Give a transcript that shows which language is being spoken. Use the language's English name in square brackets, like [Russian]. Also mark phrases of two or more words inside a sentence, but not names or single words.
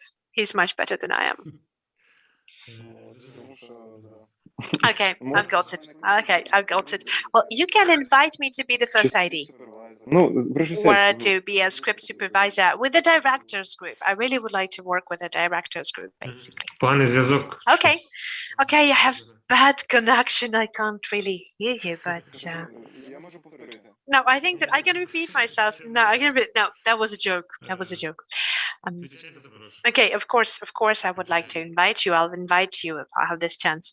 [English] He's much better than I am. Okay, I've got it. Okay, I've got it. Well, you can invite me to be the first ID. Or to be a script supervisor with the director's group. I really would like to work with the director's group, basically. [Ukrainian] Поганий зв'язок. [English] Okay, okay, I have bad connection. I can't really hear you, but no, I think that I can repeat myself. No, I can. No, that was a joke. That was a joke. Okay, of course, I would like to invite you. I'll invite you if I have this chance.